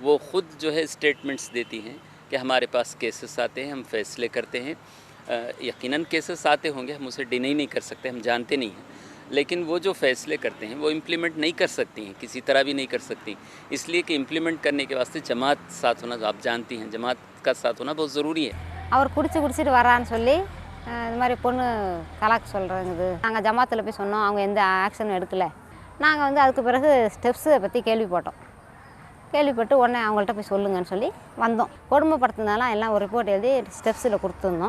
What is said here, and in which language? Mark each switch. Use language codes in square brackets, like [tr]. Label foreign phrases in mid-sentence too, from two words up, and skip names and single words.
[ur] وہ خود جو ہے اسٹیٹمنٹس دیتی ہیں کہ ہمارے پاس کیسز آتے ہیں، ہم فیصلے کرتے ہیں. یقیناً کیسز آتے ہوں گے، ہم اسے ڈینائی نہیں کر سکتے، ہم جانتے نہیں ہیں، لیکن وہ جو فیصلے کرتے ہیں وہ امپلیمنٹ نہیں کر سکتی ہیں، کسی طرح بھی نہیں کر سکتی، اس لیے کہ امپلیمنٹ کرنے کے واسطے جماعت ساتھ ہونا، آپ جانتی ہیں جماعت کا ساتھ ہونا بہت ضروری ہے. [ta] அவர் குடிச்சிட்டு வரான்னு சொல்லி இது மாதிரி பொண்ணு தலாக் சொல்கிறேங்குது. நாங்கள் ஜமாத்தில் போய் சொன்னோம், அவங்க எந்த ஆக்ஷனும் எடுக்கலை. நாங்கள் வந்து அதுக்கு பிறகு ஸ்டெப்ஸை பற்றி கேள்விப்பட்டோம். கேள்விப்பட்டு உடனே அவங்கள்ட்ட போய் சொல்லுங்கன்னு சொல்லி வந்தோம். கொடுமைப்படுத்தினாலாம் எல்லாம் ஒரு ரிப்போர்ட் எழுதி ஸ்டெப்ஸில் கொடுத்துருந்தோம்.